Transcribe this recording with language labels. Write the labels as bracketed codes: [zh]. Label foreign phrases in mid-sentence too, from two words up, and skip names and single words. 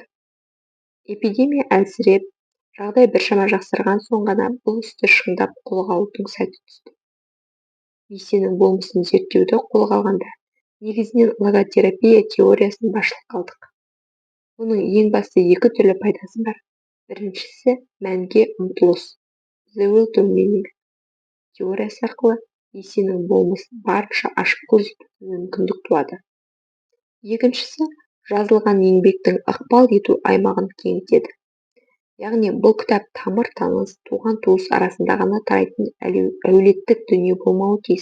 [kk] Эпидемия әлсіреп, жағдай біршама жақсарған соң ғана бұл істі шыңдап қолға алудың сәті түсті. Бейсеннің болмысын зерттеуді қолға алғанда, негізінен логотерапия теориясын басшылыққа алдық. Оның ең басты екі түрлі пайдасы бар. Біріншісі мәнге ұмтылыс, [en] the will to meaning [kk] теориясы арқылы Бейсеннің болмысын барынша ашып көрсетуге мүмкіндік туады. Екіншісі жазылған еңбектің ықпал ету аймағын кеңейтеді. Яғни бұл кітап тамыр таныс, туған туыс арасында ғана тарайтын әулеттік дүние болмауы тиіс.